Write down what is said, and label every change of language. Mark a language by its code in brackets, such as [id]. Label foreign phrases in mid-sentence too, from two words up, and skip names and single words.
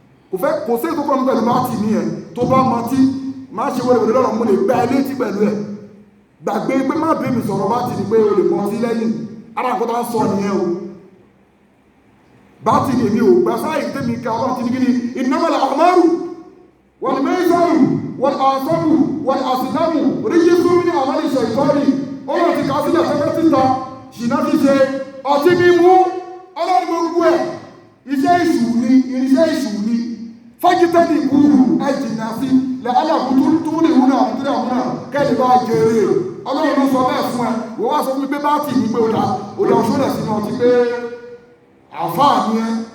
[yo] Kò fẹ́, kò sí ètò kan pẹ̀lú bá tì mí ẹ̀. Tó bá mọ tí, má ṣe wẹ́rẹ́wẹ́rẹ́ lọ́rọ̀, mo lè gbá ẹ létí pẹ̀lú ẹ̀. Gbàgbé pé má bẹ́ẹ̀ mi sọ̀rọ̀ bá ti di pé o lè mọ ọtí lẹ́yìn. Ara nǹkan tó ń sọ nìyẹn o. Bá ti di èmi ò gbà sáyé tẹ́mi ká Ọlọ́run ti ní kí ni? [ar] "إنما الأعمال والميسر والأنصاب والأزلام رجس من عمل الشيطان." [yo] Ọlọ́run ti kà á sílẹ̀ pẹ́pẹ́ títa, ṣìnà ti ṣe, ọtí mímu, Ọlọ́run gbogbo ẹ̀, iṣẹ́ èṣù ni, irinṣẹ́ èṣù ni. "فاجتنبوه"، ẹ jìnnà sí, [ar] "لعلكم تفلحون"، [yo] àbúrò àbúrò, kẹ́lẹ́ bá jèrè. Ọlọ́run ló sọ bẹ́ẹ̀ fún ẹ, wọ́n wá sọ fún mi pé bá tì mí pé ó dá, ó dá oṣù rẹ̀ sínú ọtí pé àáfàá ni ẹ.